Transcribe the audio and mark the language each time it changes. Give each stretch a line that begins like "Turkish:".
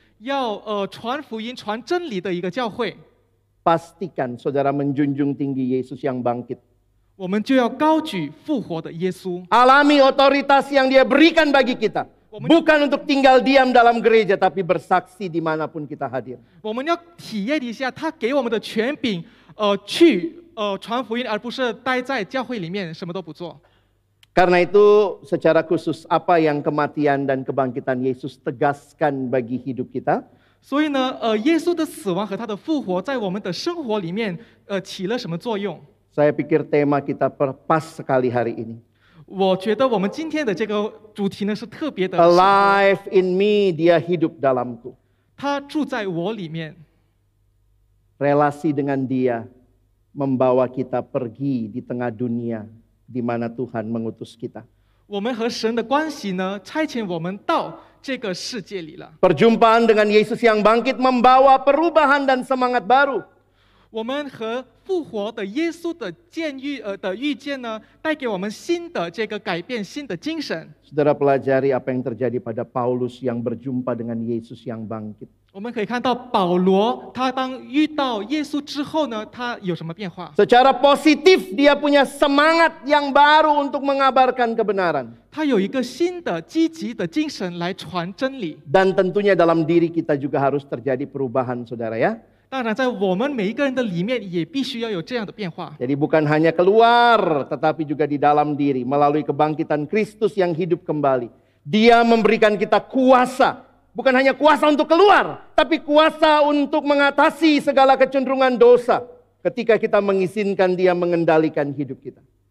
Chinese: 要传福音、传真理的一个教会，
Indonesian: pastikan saudara menjunjung tinggi Yesus yang bangkit.
Chinese: 我们就要高举复活的耶稣，
Indonesian: Alami otoritas yang dia berikan bagi kita. Bukan untuk tinggal diam dalam gereja, tapi bersaksi dimanapun kita hadir.
Chinese: 我们要体验一下他给我们的权柄，去传福音，而不是待在教会里面什么都不做。
Indonesian: Karena itu secara khusus apa yang kematian dan kebangkitan Yesus tegaskan bagi hidup kita?
Chinese: 所以呢，耶稣的死亡和他的复活，在我们的生活里面，起了什么作用？
Indonesian: Saya pikir tema kita pas sekali hari ini.
Chinese: 我觉得我们今天的这个主题呢是特别的，
English: Alive in me,
Indonesian: dia hidup dalamku.
Chinese: 他住在我里面，
Indonesian: Relasi dengan dia membawa kita pergi di tengah dunia di mana Tuhan mengutus kita.
Chinese: 我们和神的关系呢，差遣我们到这个世界里了。
Indonesian: Perjumpaan dengan Yesus yang bangkit membawa perubahan dan semangat baru.
Chinese: 我们和复活的耶稣的遇见呢，带给我们新的这个改变，新的精神。
Indonesian: Saudara pelajari apa yang terjadi pada Paulus yang berjumpa dengan Yesus yang bangkit.
Chinese: 我们可以看到保罗，他当遇到耶稣之后呢，他有什么变化？
Indonesian: Secara positif dia punya semangat yang baru untuk mengabarkan kebenaran.
Chinese: 他有一个新的积极的精神来传真理。
Indonesian: Dan tentunya dalam diri kita juga harus terjadi perubahan, saudara ya.
Chinese: 当然，在我们每一个人的里面，也必须要有这样的变化。
Indonesian: Jadi bukan hanya keluar, tetapi juga di dalam diri melalui kebangkitan Kristus yang hidup kembali. Dia memberikan kita kuasa, bukan hanya kuasa untuk keluar, tapi kuasa untuk mengatasi segala kecenderungan dosa ketika kita mengizinkan Dia mengendalikan hidup kita.